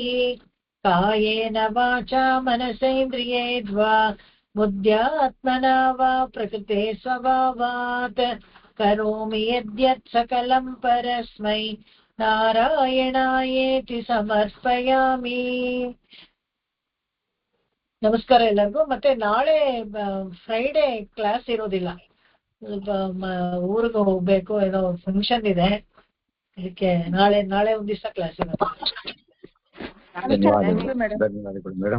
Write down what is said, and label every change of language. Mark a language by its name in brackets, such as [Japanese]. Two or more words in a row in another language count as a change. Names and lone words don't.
[Sanskrit] ಕಾಯೇನ ವಾಚಾ ಮನಸೇಂದ್ರಿಯೇರ್ವಾ ಬುದ್ಧ್ಯಾತ್ಮನಾ ವಾ ಪ್ರಕೃತೆ ಸ್ವಭಾವಾತ್ ಕರೋಮಿ ಯದ್ಯತ್ ಸಕಲಂ ಪರಸ್ಮೈ ನಾರಾಯಣಾಯೇತಿ ಸಮರ್ಪಯಾಮಿ. [Kannada] ನಮಸ್ಕಾರ ಎಲ್ಲರಿಗೂ. ಮತ್ತೆ ನಾಳೆ [English] Friday class [Kannada] ಇರೋದಿಲ್ಲ, ಊರಿಗೆ ಹೋಗ್ಬೇಕು, ಏನೋ ಫಂಕ್ಷನ್ ಇದೆ, ಅದಕ್ಕೆ ನಾಳೆ ಒಂದ್ ದಿವಸ ಕ್ಲಾಸ್ ಇರೋದು. ಧನ್ಯವಾದಗಳು ಮೇಡಮ್.